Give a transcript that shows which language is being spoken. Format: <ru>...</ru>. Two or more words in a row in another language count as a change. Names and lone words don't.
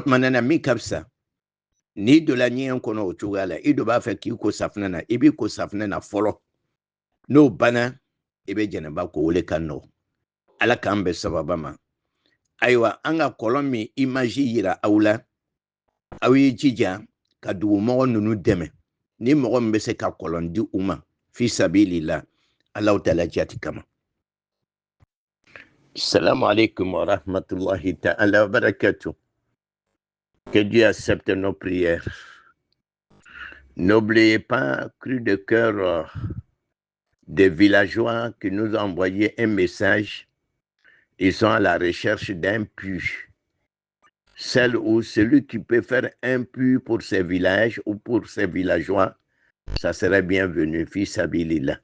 <bm>tuma na min ka fisa n'i donna ɲɛgɛn kɔnɔ o cogoya la i dɔ b'a fɛ k'i ko safunɛ na i b'i ko safunɛ na fɔlɔ n'o banna i bɛ jɛnɛba ko o le ka nɔgɔn ala k'an bɛn sababa ma ayiwa an ka kɔlɔn min image yira aw la aw y'i jija ka dugumɔgɔ ninnu dɛmɛ ni mɔgɔ min bɛ se ka kɔlɔn di u ma</bm> <ar>في سبيل الله</ar> <bm>Allahu taala jati kama.</bm> <ar>سلام عليكم ورحمة الله تعالى وبركاته.</ar> <fr>Que Dieu accepte nos prières. N'oubliez pas, cru de cœur des villageois qui nous ont envoyé un message. Ils sont à la recherche d'un puits. Celle ou celui qui peut faire un puits pour ces villages ou pour ces villageois, ça serait bienvenu, fils Abilillah.</fr>